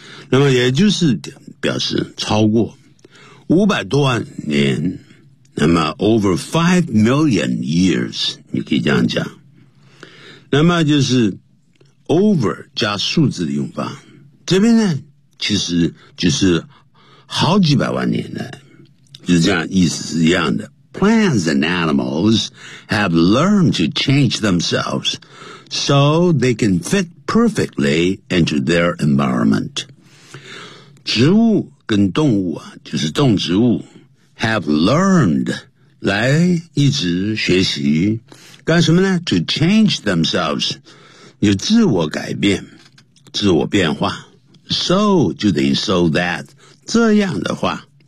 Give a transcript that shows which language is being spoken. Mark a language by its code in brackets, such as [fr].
[zh] 那么也就是表示超过五百多万年，那么 [en] over 5 million years, [zh] 你可以这样讲。那么就是 over 加数字的用法。这边呢其实就是好几百万年来。就是这样意思是一样的。 [en] Plants and animals have learned to change themselves so they can fit perfectly into their environment. [zh] 植物跟动物啊就是动植物。 [en] Have learned, [zh] 来一直学习干什么呢 ? [en] To change themselves, [zh] 有自我改变自我变化。 So, 就等于 so that, 这样的话。